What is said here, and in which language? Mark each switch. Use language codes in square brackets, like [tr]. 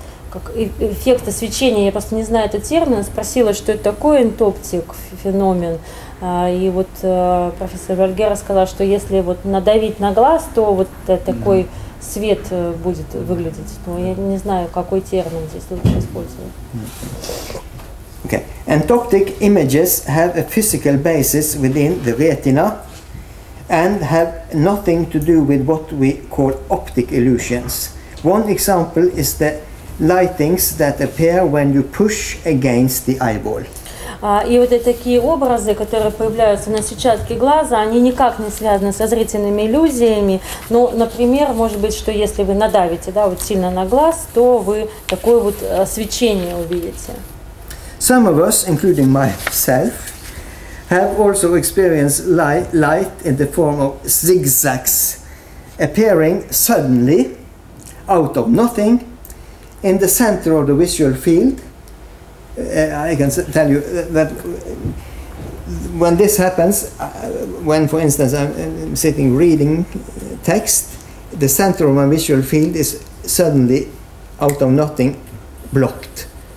[ru] как эффекта свечения, я просто не знаю этот термин, спросила, что это такое энтоптик феномен, и вот профессор Фольгеро сказал, что если вот надавить на глаз, то вот такой свет будет выглядеть. Но я не знаю, какой термин здесь лучше использовать. [en] Okay. Entoptic images have a physical basis within the retina and have nothing to do with what we call optic illusions. One example is the lightings that appear when you push against the eyeball. [ru] И вот такие образы, которые появляются на сетчатке глаза, они никак не связаны со зрительными иллюзиями. Ну, например, может быть, что если вы надавите, да, вот сильно на глаз, то вы такое вот свечение увидите. [en] Some of us, including myself, have also experienced light in the form of zigzags appearing suddenly out of nothing in the center of the visual field. I can tell you that when this happens, when for instance I'm sitting reading text, the center of my visual field is suddenly out of nothing blocked.